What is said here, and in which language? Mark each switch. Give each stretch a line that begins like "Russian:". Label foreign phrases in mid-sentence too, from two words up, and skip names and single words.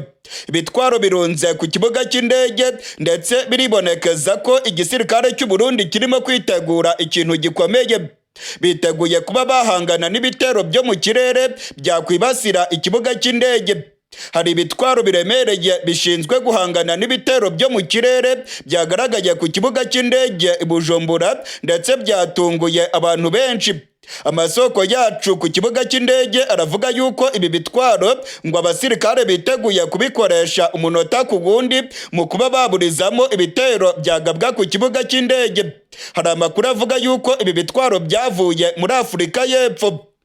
Kinyarwanda: Ibitwaro birunze ku kibuga cy'indege ndetse biribonekeza ko igisirikare cy'u Burundi kirimo kwitegura ikintu gikomeye. Biteguye kuba bahangana n'ibitero byo mu kirere byakwibasira ikibuga cy'indege. Hari ibitwaro biremereye bishinzwe guhangana n'ibitero byo mu kirere byagaragaye ku kibuga cy'indege i Bujumbura ndetse byatunguye abantu benshi. Amasoko yacu ku kibuga cy'indege aravuga yuko ibi bitwaro ngo abasirikare biteguye kubikoresha umunota ku wundi mu kuba baburizamo ibitero byagabwa ku kibuga cy'indege. Hari amakuru avuga yuko ibi bitwaro byavuye muri Afurika y'Epfo.